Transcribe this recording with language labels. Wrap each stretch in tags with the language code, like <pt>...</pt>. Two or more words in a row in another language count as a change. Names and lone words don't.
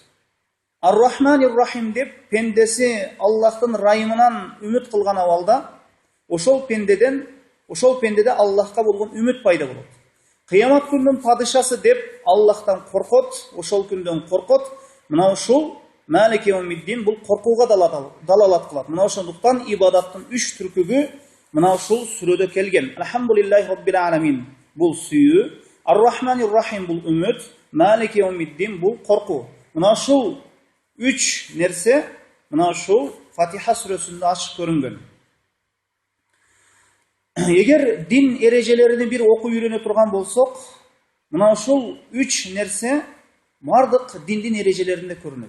<ar>الرحمن الرحيم</ar> <ky>деп пендеси Аллахтын райымынан үмүт кылган абалда ошол пендеде Аллахка болгон үмүт пайда болот. Кыямат күнүнүн падышасы деп Аллахтан коркот, ошол күндөн коркот. Мына ушул</ky> <ar>مالك يوم الدين</ar> <ky>бул коркууга далалат кылат. Мына ошондуктан ибадаттын 3 түркүгү мына ушул сүрөдө келген.</ky> <ar>الحمد لله رب العالمين</ar> <ky>бул сүйүү,</ky> <ar>الرحمن الرحيم</ar> <ky>бул үмүт,</ky> <ar>مالك يوم الدين</ar> <ky>бул коркуу. Мына ушул 3 нерсе мына ушул Фатиха сүрөсүндө ачык көрүнгөн. Эгер дин эрежелерини бир окуп үйрөнө турган болсок, мына ушул 3 нерсе бардык диндин эрежелеринде көрүнөт.</ky>